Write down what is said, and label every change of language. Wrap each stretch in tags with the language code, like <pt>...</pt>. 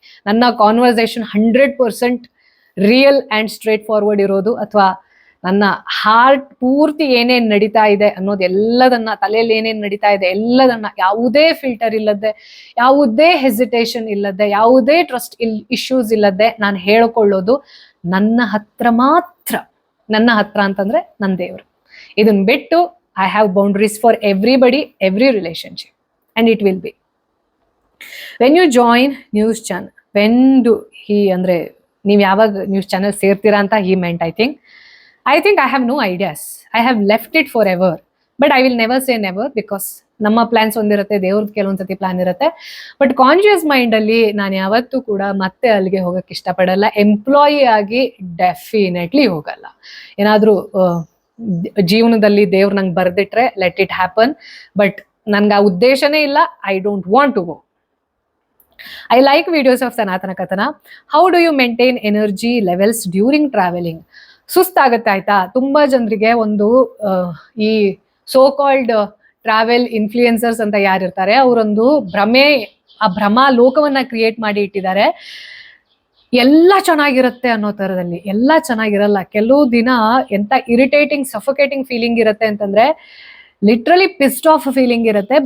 <kn>ನನ್ನ conversation 100% real and straight forward ಇರೋದು, ಅಥವಾ ನನ್ನ ಹಾರ್ಟ್ ಪೂರ್ತಿ ಏನೇನು ನಡೀತಾ ಇದೆ ಅನ್ನೋದು ಎಲ್ಲದನ್ನ, ತಲೆಯಲ್ಲಿ ಏನೇನು ನಡೀತಾ ಇದೆ ಎಲ್ಲದನ್ನ, ಯಾವುದೇ ಫಿಲ್ಟರ್ ಇಲ್ಲದೆ, ಯಾವುದೇ ಹೆಸಿಟೇಷನ್ ಇಲ್ಲದೆ, ಯಾವುದೇ ಟ್ರಸ್ಟ್ ಇಶ್ಯೂಸ್ ಇಲ್ಲದೆ ನಾನು ಹೇಳ್ಕೊಳ್ಳೋದು ನನ್ನ ಹತ್ರ ಮಾತ್ರ. ನನ್ನ ಹತ್ರ ಅಂತಂದ್ರೆ ನನ್ನ ದೇವರು. ಇದನ್ನ ಬಿಟ್ಟು</kn> <en>I have boundaries for everybody, every relationship, and it will be. When you join news channel, when do he</en> <kn>ಅಂದ್ರೆ ನೀವು ಯಾವಾಗ ನ್ಯೂಸ್ ಚಾನಲ್ ಸೇರ್ತೀರಾ ಅಂತ</kn> <en>He meant. I think I have no ideas. I have left it forever. But I will never say never, because</en> <kn>ನಮ್ಮ plants ಒಂದಿರುತ್ತೆ, ದೇವ್ರದ್ದು ಕೆಲವೊಂದ್ಸತಿ plan ಇರುತ್ತೆ. But conscious mind ಅಲ್ಲಿ ನಾನು ಯಾವತ್ತೂ ಕೂಡ ಮತ್ತೆ ಅಲ್ಲಿಗೆ ಹೋಗಕ್ಕೆ ಇಷ್ಟಪಡಲ್ಲ. ಎಂಪ್ಲಾಯಿ ಆಗಿ ಡೆಫಿನೆಟ್ಲಿ ಹೋಗಲ್ಲ. ಏನಾದ್ರೂ ಜೀವನದಲ್ಲಿ ದೇವ್ರು ನಂಗೆ ಬರ್ದಿಟ್ರೆ</kn> <en>Let it happen.</en> <kn>ಬಟ್ ನನ್ಗೆ ಆ ಉದ್ದೇಶನೇ ಇಲ್ಲ.</kn> <en>I don't want to go. I like videos of Sanatana Kathana. How do you maintain energy levels during traveling?</en> <kn>ಸುಸ್ತಾಗತ್ತೆ ಆಯ್ತಾ. ತುಂಬಾ ಜನರಿಗೆ ಒಂದು ಈ ಸೋ ಕಾಲ್ಡ್ ಟ್ರಾವೆಲ್ ಇನ್ಫ್ಲೂಯೆನ್ಸರ್ಸ್ ಅಂತ ಯಾರಿರ್ತಾರೆ ಅವರೊಂದು ಆ ಭ್ರಮಾ ಲೋಕವನ್ನ ಕ್ರಿಯೇಟ್ ಮಾಡಿ ಇಟ್ಟಿದ್ದಾರೆ. ಎಲ್ಲ ಚೆನ್ನಾಗಿರುತ್ತೆ ಅನ್ನೋ ತರದಲ್ಲಿ. ಎಲ್ಲ ಚೆನ್ನಾಗಿರಲ್ಲ. ಕೆಲವು ದಿನ ಎಂತ ಇರಿಟೇಟಿಂಗ್ ಸಫೋಕೇಟಿಂಗ್ ಫೀಲಿಂಗ್ ಇರುತ್ತೆ ಅಂತಂದ್ರೆ</kn> <en>literally pissed off</en> <kn>ಫೀಲಿಂಗ್ ಇರುತ್ತೆ.</kn>